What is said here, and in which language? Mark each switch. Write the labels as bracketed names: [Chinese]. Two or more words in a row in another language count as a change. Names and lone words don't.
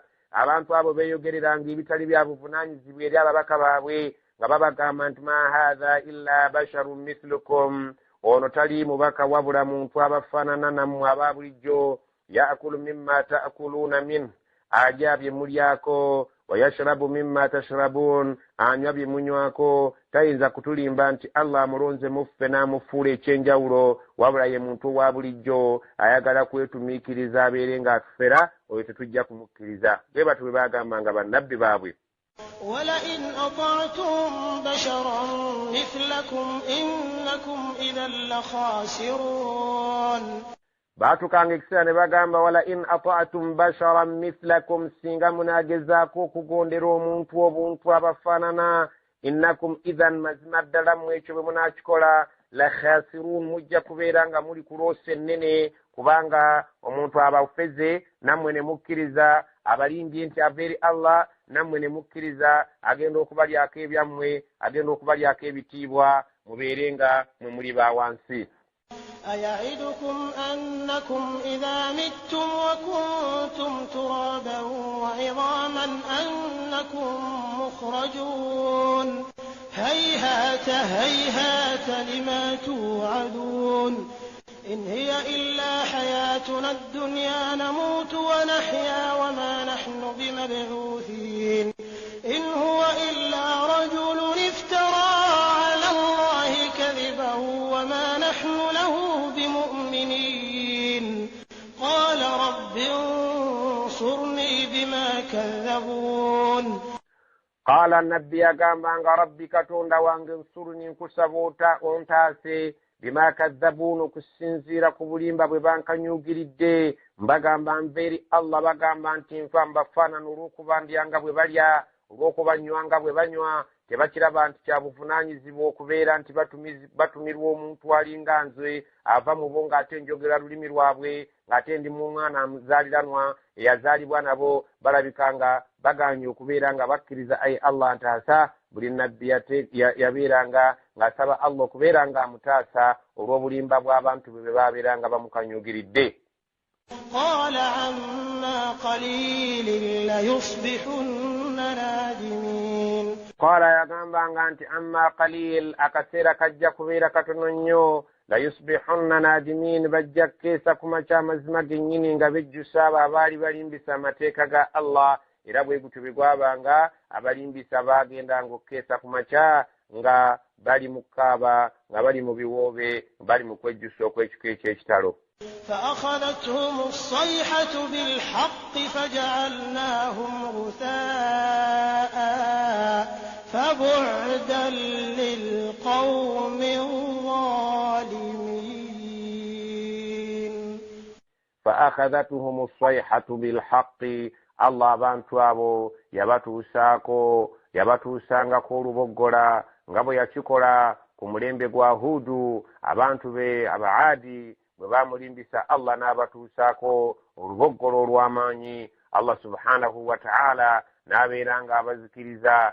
[Ganda] Abantu abo beeyogereranga ebitali bya buvunaanyizibwa eri ababaka baabwe nga babagamba nti [Arabic] ما هذا إلا بشر مثلكم, [Ganda] ono tali mubaka wabula muntu abafaanana nammwe aba bulijjo, [Arabic] يأكل مما تأكلون منه, [Ganda] alya bye mulyako, [Arabic] ويشرب مما تشربون, [Ganda] anywa bye munywako. Tayinza kutulimba nti Allah amulonze muffe n'amufuula ekyenjawulo, wabula ye muntu owa bulijjo ayagala kwetumiikiriza abeere ng'atufera, oyo tetujja kumukkiriza. Bwe batyo bwe baagambanga bannabbi baabwe. [Arabic] ولئن أطعتم بشرا مثلكم إنكم إذا لخاسرون. [Ganda] Baatukanga ekiseera ne bagamba [Arabic] ولئن أطعتم بشرا مثلكم, [Ganda] singa munaagezaako okugondera omuntu obuntu abafaanana, [Arabic] إنكم إذا [Ganda] mazima ddala mu ekyo bwe munaakikola [Arabic] لخاسرون, [Ganda] mujja kubeera nga muli ku loosi ennene, kubanga omuntu abafeze nammwe ne mukkiriza, abalimbye nti ava eri Allah nammwe ne mukkiriza, agenda okubalyako ebyammwe, agenda okubalyako ebitiibwa, mubeere nga mwe muli ba wansi. [Arabic] أيعدكم أنكم إذا متم وكنتم ترابا وعظاما أنكم مخرجون هيهات هيهات لما توعدون إن هي إلا حياتنا الدنيا نموت ونحيا وما نحن بمبعوثين إن هو إلا رجل افترى على الله كذبا وما نحن له بمؤمنين قال رب انصرني بما كذبون. قال النبي [Ganda] agambanga rabbi katonda wange nsuruni nkusaba ontaase [Arabic] بما كذبون, [Ganda] okusinziira ku bulimba bwe bankanyuugiridde. Mbagamba nva eri Allah, bagamba nti nfa mbafaanana olw'okuba ndyanga bwe balya, olw'okuba nywanga bwe banywa. Tebakiraba nti kya buvunaanyizibwa okubeera nti batumirwa omuntu alinga nze ava mu bo ng'ate njogera lulimi lwabwe, ng'ate ndi mu mwana muzaaliranwa eyazaalibwa nabo. Balabika nga baganye okubeera nga bakkiriza ayi Allah ntaasa. Buli nabbi yabeeranga ng'asaba Allah okubeera nga amutaasa olw'obulimba bw'abantu bwe baabeeranga bamukanyuugiridde. [Arabic] قال عما قليل ليصبحن نادمين. [Ganda] قال yagambanga nti [Arabic] عما قليل, [Ganda] akaseera kajja kubeera katono nnyo, [Arabic] ليصبحن نادمين, [Ganda] bajja kukeesa ku makya amazima gennyini nga bejjusa abo abaali balimbisa amateeka ga Allah. Era bwe gutyo bwe gwabanga abalimbisa baagendanga okukeesa ku makya nga bali mu kkaaba, nga bali mu biwoobe, bali mu kwejjusa okw'ekiko eky'ekitalo. [Arabic] فأخذتهم الصيحة بالحق فجعلناهم غثاء فبعدا للقوم الظالمين. فأخذتهم الصيحة بالحق، [Ganda] Allah abantu abo yabatuusangako oluboggola nga bwe yakikola ku mulembe gwa Hudu. Abantu be Abaadi bwe bamulimbisa Allah n'abatuusaako oluboggolo olw'amaanyi, [Arabic] الله سبحانه وتعالى [Ganda] n'abeeranga abazikiriza.